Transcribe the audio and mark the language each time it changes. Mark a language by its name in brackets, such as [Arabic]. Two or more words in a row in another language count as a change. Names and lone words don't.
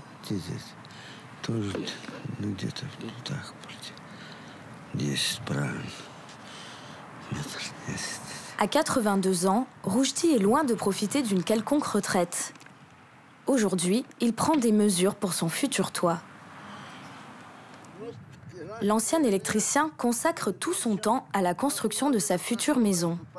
[Russian] видите, здесь тоже, ну, где-то так, 10, правильно. Метр 10. [French] À 82 ans, Roujdi est loin de profiter d'une quelconque retraite. Aujourd'hui, il prend des mesures pour son futur toit. L'ancien électricien consacre tout son temps à la construction de sa future maison.